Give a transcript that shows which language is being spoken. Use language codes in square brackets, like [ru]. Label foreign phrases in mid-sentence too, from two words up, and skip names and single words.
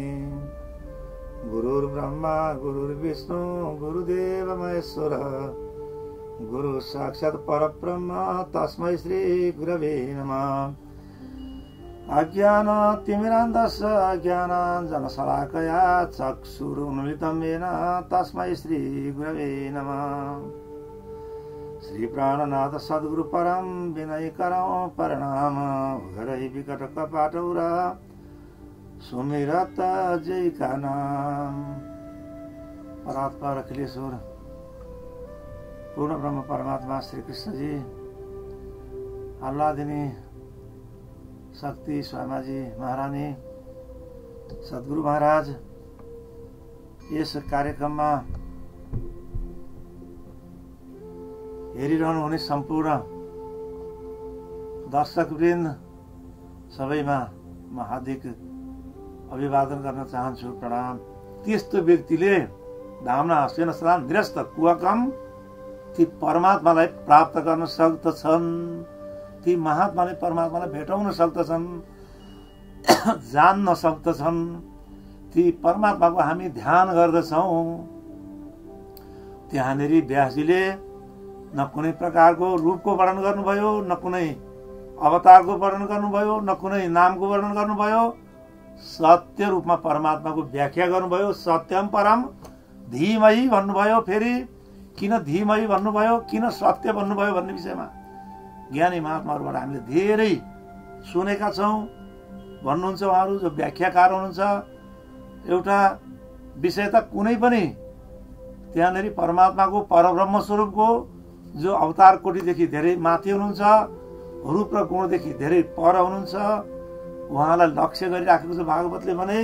[sa] गुरुर्ब्रह्मा गुरुर्विष्णु गुरुदेव महेश्वर गुरु साक्षात् परब्रह्म तस्मै श्री गुरवे नमः। अज्ञानतिमिरान्धस्य ज्ञानाञ्जनशलाकया चक्षुरुन्मिलितं येन तस्मै श्री गुरवे नमः। [hi] श्री प्राणनाथ सद्गुरु परम विनयकरं प्रणाम उघरै विकट कपाटौर सुमिरत जय का नाम। [ne] परात्पर अखिलेश्वर पूर्ण ब्रह्म परमात्मा श्री कृष्ण जी आह्लादिनी शक्ति स्वामाजी महारानी सद्गुरु महाराज यस कार्यक्रममा हेरिरहनु हुने सम्पूर्ण दर्शकवृन्द सबैमा म हार्दिक अभिवादन गर्न चाहन्छु, प्रणाम। त्यस्तो व्यक्तिले [sa] धामना हस्यन सदा निरस्त कुहकम [ne] ती परमात्मालाई प्राप्त गर्न सक्दछन्, ती महात्माले परमात्मालाई भेटाउन सक्दछन्, जान्न सक्दछन्। ती परमात्माको हामी ध्यान गर्दछौँ। त्यहाँनेरि व्यासजीले न कुनै प्रकारको रूपको वर्णन गर्नुभयो, न कुनै अवतारको वर्णन गर्नुभयो, न कुनै नामको वर्णन गर्नुभयो। सत्य रूपमा परमात्माको व्याख्या गर्नुभयो। [sa] सत्यम परम धीमहि [ne] भन्नुभयो। फेरि किन धीमहि भन्नुभयो, किन सत्य भन्नुभयो भन्ने विषयमा ज्ञानी महात्माहरूबाट हामीले धेरै सुनेका छौँ। भन्नुहुन्छ उहाँहरू जो व्याख्याकार हुनुहुन्छ। एउटा विषय त कुनै पनि त्यहाँनेरि परमात्माको परब्रह्म स्वरूपको जो अवतार कोटिदेखि धेरै माथि हुनुहुन्छ, रूप र गुणदेखि धेरै पर हुनुहुन्छ, उहाँलाई लक्ष्य गरिराखेको छ भागवतले भने।